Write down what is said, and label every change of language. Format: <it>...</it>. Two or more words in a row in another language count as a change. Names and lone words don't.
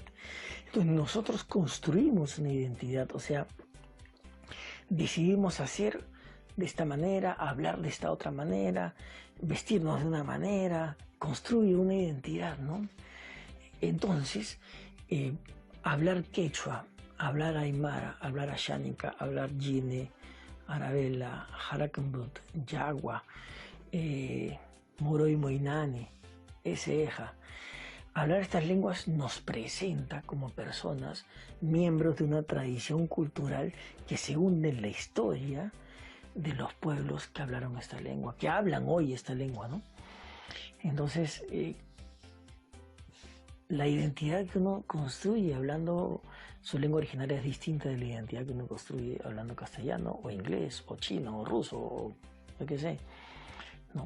<es>Entonces nosotros construimos una identidad, o sea, decidimos hacer de esta manera, hablar de esta otra manera, vestirnos de una manera, construir una identidad, ¿no? Entonces, hablar quechua, hablar aymara, hablar ashánica, hablar yine, arabela, jarakambut, yagua, moroy moinani, eseja. Hablar estas lenguas nos presenta como personas, miembros de una tradición cultural que se hunde en la historia de los pueblos que hablaron esta lengua, que hablan hoy esta lengua, ¿no? Entonces, la identidad que uno construye hablando su lengua originaria es distinta de la identidad que uno construye hablando castellano, o inglés, o chino, o ruso, o lo que sé, ¿no?</es>